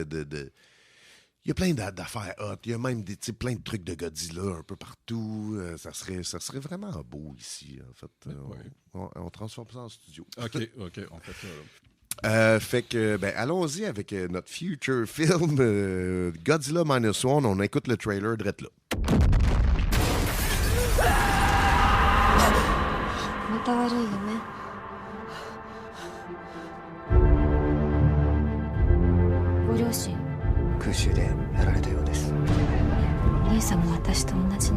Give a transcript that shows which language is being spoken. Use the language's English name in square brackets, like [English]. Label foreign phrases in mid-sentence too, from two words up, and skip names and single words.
[French] Il y a plein d'affaires hot. Il y a même plein de trucs de Godzilla un peu partout. Ça serait vraiment beau ici, en fait. On transforme ça en studio. OK, on fait ça. Là. Fait que, ben, allons-y avec notre future film, Godzilla Minus One. On écoute le trailer direct là. [Japanese] また悪い夢ご両親空襲でやられたようです。兄さんも私と同じね。